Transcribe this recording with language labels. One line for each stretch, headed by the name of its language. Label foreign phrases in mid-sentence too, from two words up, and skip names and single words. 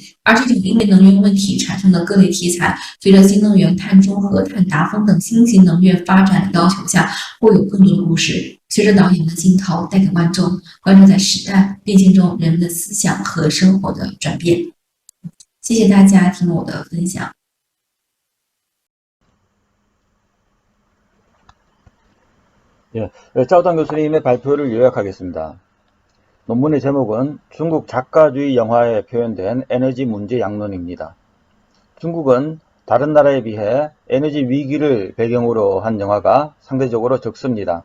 Chinese: 而这种因为能源问题产生的各类题材，随着新能源、碳中和、碳达峰等新型能源发展的要求下，会有更多的故事。随着导演的镜头带给观众在时代变迁中人们的思想和生活的转变。谢谢大家听我的分享。
Korean: 예, 짜오당 교수님의 발표를 요약하겠습니다. 논문의 제목은 중국 작가주의 영화에 표현된 에너지 문제 양론입니다. 중국은 다른 나라에 비해 에너지 위기를 배경으로 한 영화가 상대적으로 적습니다.